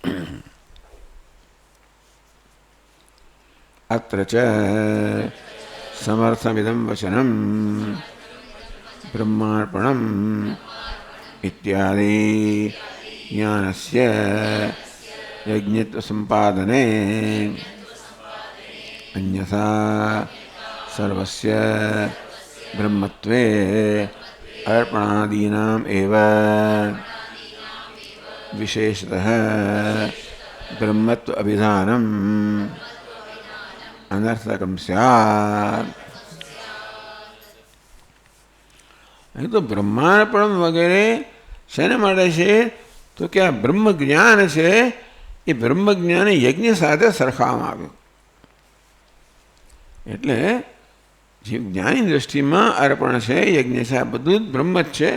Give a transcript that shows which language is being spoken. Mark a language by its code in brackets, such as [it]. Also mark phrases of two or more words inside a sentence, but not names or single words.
[sa] અત્ર ચ સમર્થમિદં વચનમ બ્રહ્માર્પણમ ઇત્યાદિ જ્ઞાનસ્ય યજ્ઞત્વ સંપાદને અન્યથા સર્વસ્ય ब्रह्मत्वे अर्पणादीनाम् एव विशेषतः ब्रह्मत्व अभिधानम् अनर्थकं स्यात्। [gu] અહીં તો બ્રહ્માર્પણ વગેરે શેને માટે છે? તો કે આ બ્રહ્મ જ્ઞાન છે એ બ્રહ્મ જ્ઞાન યજ્ઞ સાથે સરખાવવામાં આવ્યું. એટલે જે જ્ઞાની દૃષ્ટિમાં અર્પણ છે, યજ્ઞ છે, આ બધું જ બ્રહ્મ જ છે.